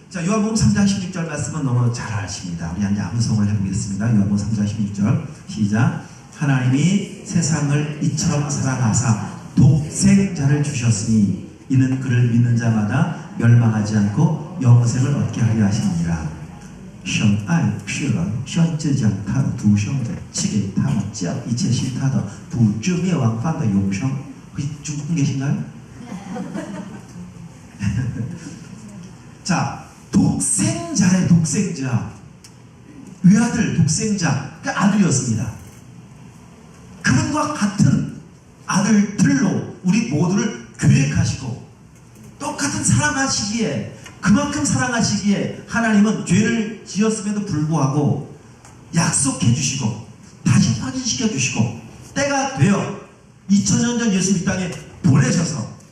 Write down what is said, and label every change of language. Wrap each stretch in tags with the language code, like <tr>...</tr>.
<ko>자, 요한복음 3장 16절 말씀은 너무 잘 아십니다. 우리 한 암송을 해보겠습니다. 요한복음 3장 16절 시작. 하나님이 세상을 이처럼 사랑하사 독생자를 주셨으니 이는 그를 믿는 자마다 멸망하지 않고 영생을 얻게 하려 하십니다.</ko> <zh>神爱世人，甚至将他的独生子赐给他们，这样一切信他的不至灭亡，反得永生。</zh> <ko>중국 계신가요? 자, 독생자의 독생자, 외아들 독생자, 그러니까 아들이었습니다. 그분과 같은 아들들로 우리 모두를 계획하시고 똑같은 사랑하시기에 그만큼 사랑하시기에 하나님은 죄를 지었음에도 불구하고 약속해 주시고 다시 확인시켜 주시고 때가 되어 2000년 전 예수 이 땅에 보내셔서</ko>